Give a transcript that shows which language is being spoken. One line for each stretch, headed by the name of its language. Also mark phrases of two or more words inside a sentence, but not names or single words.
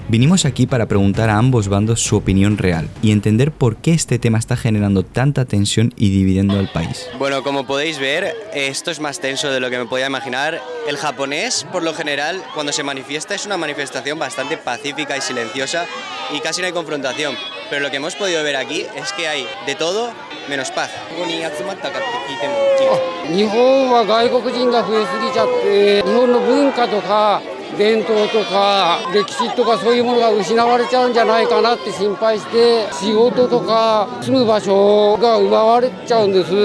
Spanish: Vinimos aquí para preguntar a ambos bandos su opinión real y entender por qué este tema está generando tanta tensión y dividiendo al país. Bueno, como podéis ver, esto es más tenso de lo que me podía imaginar. El japonés, por lo general, cuando se manifiesta es una manifestación bastante pacífica y silenciosa y casi no hay confrontación. Pero lo que hemos podido ver aquí es que hay de todo menos paz.
Japanese: 日本は外国人が増えすぎちゃって日本の文化とか伝統とか歴史とかそういうものが失われちゃうんじゃないかなって心配して仕事とか住む場所が奪われちゃうんです。